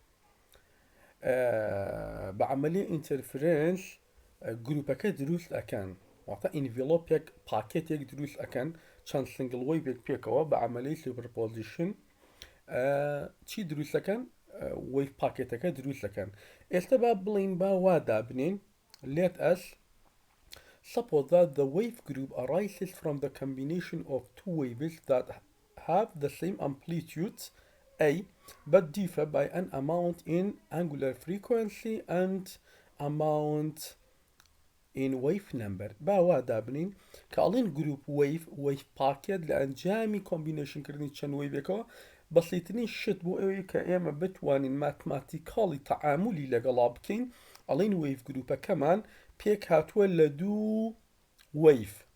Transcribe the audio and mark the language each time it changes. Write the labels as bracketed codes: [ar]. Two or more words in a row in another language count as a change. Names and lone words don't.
[ckb] بە عملی [en] interference group [ckb] دروست ئەەکەن واتە ئینڤلۆپێک پاکێتێک دروست ئەەکەن چەند [en] single wave [ckb] پێکەوە بە عملی سوپەرپۆزیشن چی دروستەکەن [en] wave packet [ckb] دروست دەکەن. ئێستا با بڵین با وا دابنین [en] let us suppose that the wave group arises from the combination of two waves that have the same amplitude A but differ by an amount in angular frequency and amount in wave number. [ckb] با وا دابنین کە ئەڵین [en] group wave packet [ckb] لە ئەنجامی کۆمبینیشن کردنی چەند وەیڤێکەوە بەسیترین شت بۆ ئەوەی کە ئێمە بتوانین ماتماتیکاڵی تەعاملی لەگەڵا بکەین ئەڵین [en] wave group [ckb] پێک هاتووە لە دوو وەیڤ